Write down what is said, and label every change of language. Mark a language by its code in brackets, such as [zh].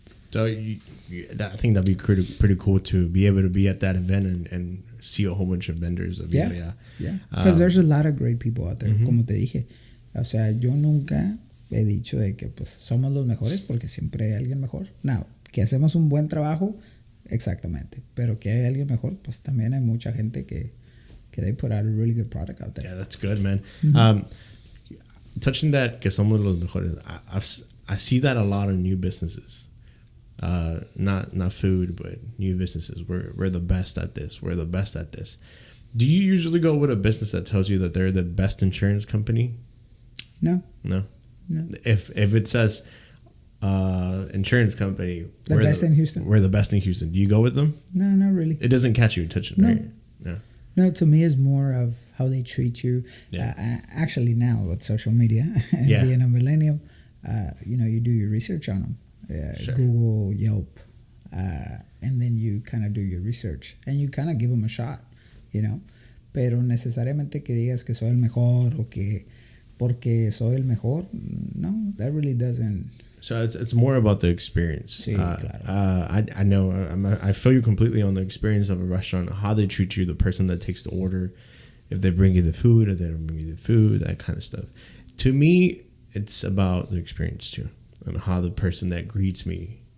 [en] So I think that'd be pretty cool to be able to be at that event and see a whole bunch of vendors of birria. Yeah, because there's a lot of great people out there, [es] como te dije. O sea, yo nunca he dicho de que pues somos los mejores porque siempre hay alguien mejor. Now, que hacemos un buen trabajo, exactamente. Pero que hay alguien mejor, pues también hay mucha gente que [en] they put out a really good product out there. Yeah, that's good, man. Touching that, [es] que somos los mejores, [en] I see that a lot of new businesses. Not food, but new businesses. We're the best at this. We're the best at this. Do you usually go with a business that tells you that they're the best insurance company? No. If it says insurance company, the best in Houston. We're the best in Houston. Do you go with them? No, not really. It doesn't catch your attention, No. right? No. No, to me, it's more of how they treat you. Yeah. Actually, now with social media and being a millennial, you know, you do your research on them. Sure. Google, Yelp, and then you kind of do your research and you kind of give them a shot, you know. [es] Pero necesariamente que digas que soy el mejor o que porque soy el mejor, no, [en] that really doesn't. So it's more about the experience. [es] Sí, claro. [en] I know. I feel you completely on the experience of a restaurant, how they treat you, the person that takes the order, if they bring you the food, if they don't bring you the food, that kind of stuff. To me, it's about the experience too, and how the person that greets me